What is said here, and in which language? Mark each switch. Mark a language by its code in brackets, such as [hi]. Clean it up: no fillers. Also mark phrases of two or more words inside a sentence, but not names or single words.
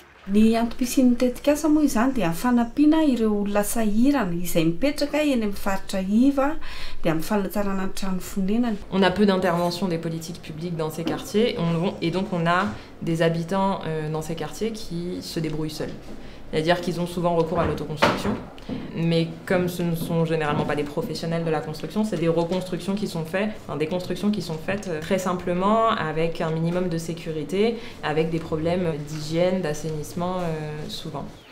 [mg] Ny antom-pisian'ny tetikasa moa izany dia fanampiana ireo olona sahirana izay mipetraka eny amin'ny faritra iva dia amin'ny fanatsarana ny trano fonenany. [fr] On a peu d'intervention des politiques publiques dans ces quartiers et donc on a des habitants dans ces quartiers qui se débrouillent seuls. C'est-à-dire qu'ils ont souvent recours à l'autoconstruction, mais comme ce ne sont généralement pas des professionnels de la construction, c'est des reconstructions qui sont faites, enfin des constructions qui sont faites très simplement avec un minimum de sécurité, avec des problèmes d'hygiène, d'assainissement souvent.